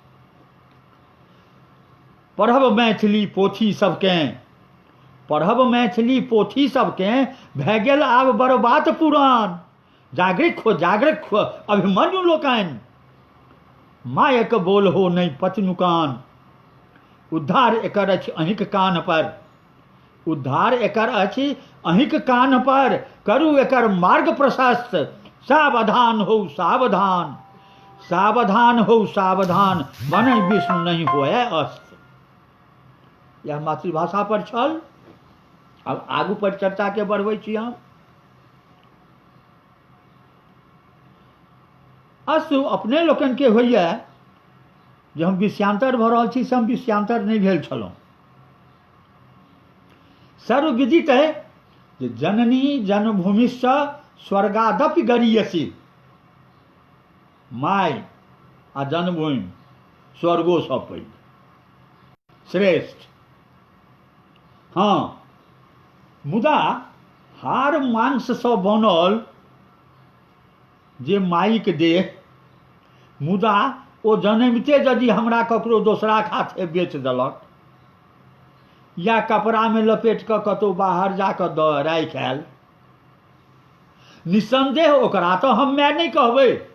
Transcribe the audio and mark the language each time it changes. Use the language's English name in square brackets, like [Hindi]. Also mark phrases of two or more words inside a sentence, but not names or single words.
[Maithili] पढ़ब मैथिली पोथी सबकेँ, पढ़ब मैथिली पोथी सबकेँ, भए गेल आब बर्बाद पुराण। जागृत खो अभिमन्यु लोकनि, मायक बोल हो नहि पचनुकान। उद्धार एकर अछि अहिंक कान पर, उद्धार एकर अछि अहिंक कान पर। करू एकर मार्ग प्रशस्त, सावधान हो सावधान, सावधान हो सावधान, बनै विष्णु नहीं होए अस्त। यह मातृभाषा पर छल। अब आगू पर चर्चा के बढ़बै छी हम। अस्तु अपने लोकनि के होइए जे हम विषयांतर भऽ रहल छी से हम विषयांतर नहि भेल छलहुँ। सर्वविदित है जे [Sanskrit] जननी जन्मभूमिश्च स्वर्गादपि गरीयसी। [Maithili] माय आ जन्मभूमि स्वर्गो सँ पैघ श्रेष्ठ। हाँ, मुदा हार मांस सँ बनल जे माइक देह, मुदा ओ जनमिते यदि हमरा ककरो दोसराक हाथे बेच देलक, या कपड़ा में लपेट कऽ कतहु बाहर जा कऽ दऽ राखि आयल, निस्संदेह ओकरा तऽ हम माय नहि कहबै।